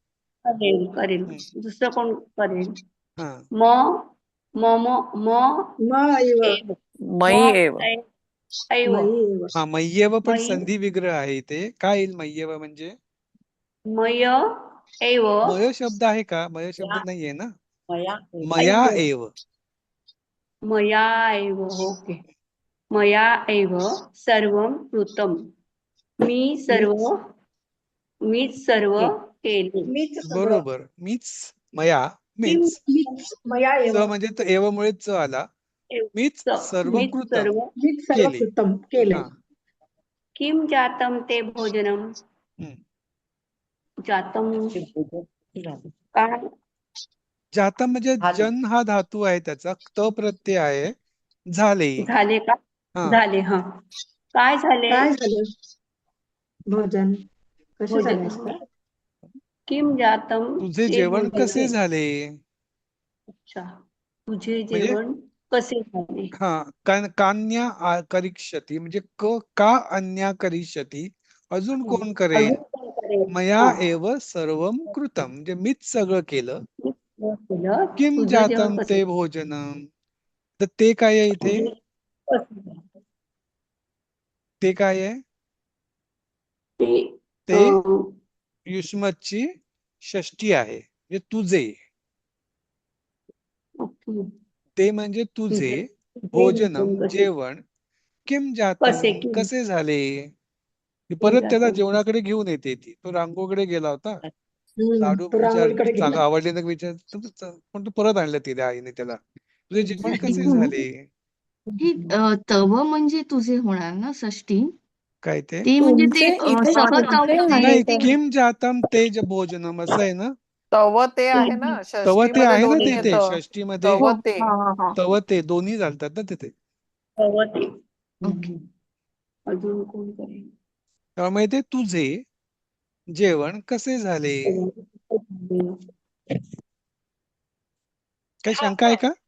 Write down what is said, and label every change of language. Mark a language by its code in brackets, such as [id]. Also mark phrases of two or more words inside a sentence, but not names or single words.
[mr] दुसरं कोण करेल? मय्येव पण संधी विग्रह आहे इथे. काय येईल मय्येव म्हणजे? मय शब्द आहे का? मय शब्द नाहीये ना. [sa] मया एव. ओके. मया एव सर्वं कृतं. [mr] मीच सर्व केले. मीच सगळं. बरोबर. मीच मया मीन्स मया च एव म्हणजे तो एव मुळे च आला. मीच सर्व मीच कृतम सर्व मीच सर्व केले. कृतम केले. हा. [sa] किम जातं ते भोजनम. [mr] हम्म. जातं काय जाता म्हणजे जन हा धातू आहे, त्याचा त प्रत्यय आहे. झाले. झाले का? हा. झाले. हा. काय झाले? काय झालं? भोजन कसे भोजन. झाले असतं? [sa] किम जातं [mr] तुझे ते जेवण भोजन. कसे झाले? अच्छा. तुझे म्हणजे जेवण कसे झाले? हा [sa] कान्या करिष्यती [mr] म्हणजे का [sa] अन्या करिष्यती, [mr] अजून कोण करेल? अजून काय करेल? मया हा. [sa] एव सर्वम कृतम [mr] म्हणजे मीच सगळं केलं. मीच सर्व केलं. किम तुझं जातम जेवण कसं [sa] ते भोजनम, [mr] तर ते काय आहे इथे? तुझे कसं झालं? ते काय आहे? ते ते अं, युष्मतची षष्ठी आहे, म्हणजे तुझे. ओके. ते म्हणजे तुझे, तुझे भोजनम कसे जेवण, [sa] किम जातम [mr] किम कसे झाले. ती किम परत त्याला जातम जेवणाकडे घेऊन येते. ती तो रांगोकडे गेला होता. लाडू तो रांगोळीकडे विचार गेला. आवडले ना विचार, पण तो परत आणलं तिने आईने त्याला. तुझे जेवण कसे झाले? ही तव म्हणजे तुझे होणार ना षष्टी. काय ते? ते म्हणजे ते तुमचे इथे सहज तुमचे ते नाही, येते. [sa] किम जातम तेज भोजनम [mr] असं आहे ना. तव ते आहे ना, तव षष्टी ते मध्ये आहे ना दोन्ही तिथे, येतं. षष्टी मध्ये तव ते. तव ते दोन्ही चालतात ना तिथे. ते. ओके. अजून कोण करेल? त्यामुळे ते तुझे जेवण कसे झाले. काही शंका आहे का?